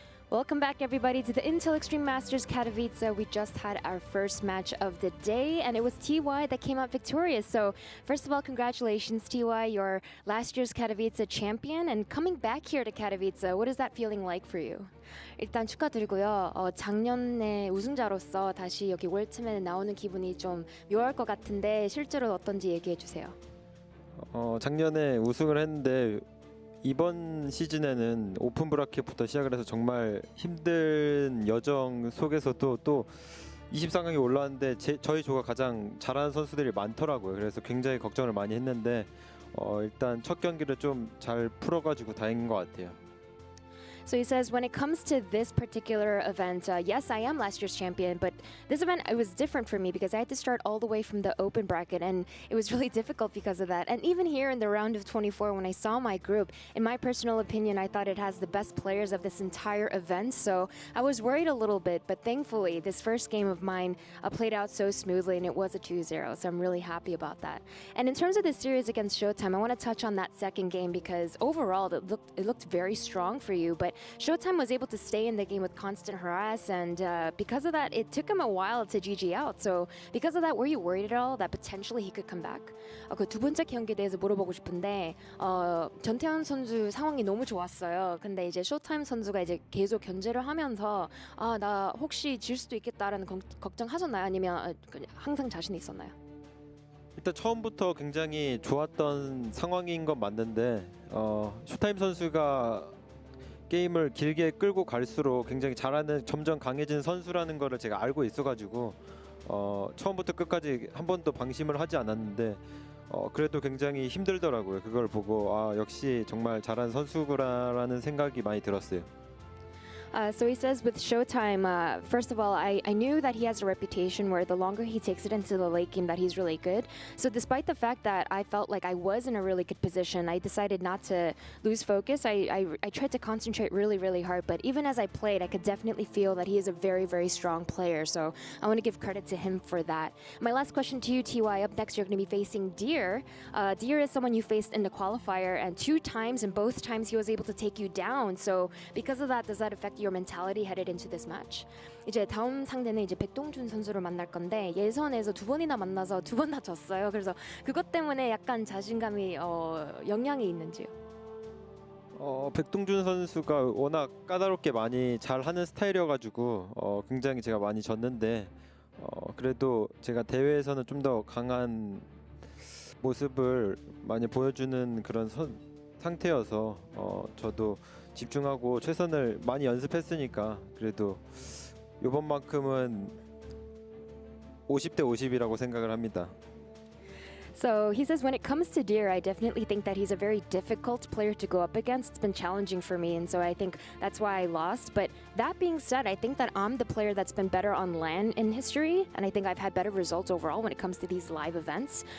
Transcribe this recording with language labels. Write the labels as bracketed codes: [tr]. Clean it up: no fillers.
[en] Welcome back, everybody, to the Intel Extreme Masters Katowice. We just had our first match of the day, and it was TY that came out victorious. So, first of all, congratulations, TY. You're last year's Katowice champion, and coming back here to Katowice, what is that feeling like for you? [ko] 일단 축하드리고요. 작년에 우승자로서 다시 여기 월드팀에 나오는 기분이 좀 묘할 것 같은데 실제로 어떤지 얘기해 주세요. 작년에 우승을 했는데 이번 시즌에는 오픈 브라켓부터 시작을 해서 정말 힘든 여정 속에서도 또 24강에 올라왔는데 저희 조가 가장 잘하는 선수들이 많더라고요. 그래서 굉장히 걱정을 많이 했는데 일단 첫 경기를 좀 잘 풀어가지고 다행인 것 같아요. [en] So he says, when it comes to this particular event, yes, I am last year's champion, but this event, it was different for me because I had to start all the way from the open bracket, and it was really difficult because of that. And even here in the round of 24, when I saw my group, in my personal opinion, I thought it has the best players of this entire event, so I was worried a little bit, but thankfully, this first game of mine played out so smoothly, and it was a 2-0, so I'm really happy about that. And in terms of the series against ShoWTimE, I want to touch on that second game because overall, it looked very strong for you, but ShoWTimE was able to stay in the game with constant harass, and because of that, it took him a while to GG out. So because of that, were you worried at all that potentially he could come back? [ko] 그 두 번째 경기에 대해서 물어보고 싶은데 전태현 선수 상황이 너무 좋았어요. 근데 이제 쇼타임 선수가 이제 계속 견제를 하면서 나 혹시 질 수도 있겠다라는 걱정하셨나요? 아니면 항상 자신이 있었나요? 일단 처음부터 굉장히 좋았던 상황인 건 맞는데 쇼타임 선수가 게임을 길게 끌고 갈수록 굉장히 잘하는 점점 강해지는 선수라는 거를 제가 알고 있어가지고 처음부터 끝까지 한 번도 방심을 하지 않았는데 그래도 굉장히 힘들더라고요. 그걸 보고 아 역시 정말 잘하는 선수구나라는 생각이 많이 들었어요. [en] So he says with ShoWTimE, first of all, I knew that he has a reputation where the longer he takes it into the late game that he's really good. So despite the fact that I felt like I was in a really good position, I decided not to lose focus. I tried to concentrate really, really hard, but even as I played, I could definitely feel that he is a very, very strong player. So I want to give credit to him for that. My last question to you, TY, up next you're going to be facing Deer. Deer is someone you faced in the qualifier, and 2 times, and both times he was able to take you down. So because of that, does that affect your mentality headed into this match? [ko] 이제 다음 상대는 이제 백동준 선수를 만날 건데 예선에서 2번이나 만나서 2번 다 졌어요. 그래서 그것 때문에 약간 자신감이 영향이 있는지요? 백동준 선수가 워낙 까다롭게 많이 잘하는 스타일이어가지고 굉장히 제가 많이 졌는데 그래도 제가 대회에서는 좀 더 강한 모습을 많이 보여주는 그런 상태여서 저도 집중하고 최선을 많이 연습했으니까 그래도 이번만큼은 50대 50이라고 생각을 합니다. [en] So he says when it comes to Deer, I definitely think that he's a very difficult player to go up against. It's been challenging for me, and so I think that's why I lost. But that being said, I think that I'm the player that's been better on LAN in history, and I think I've had better results overall when it comes to these live events.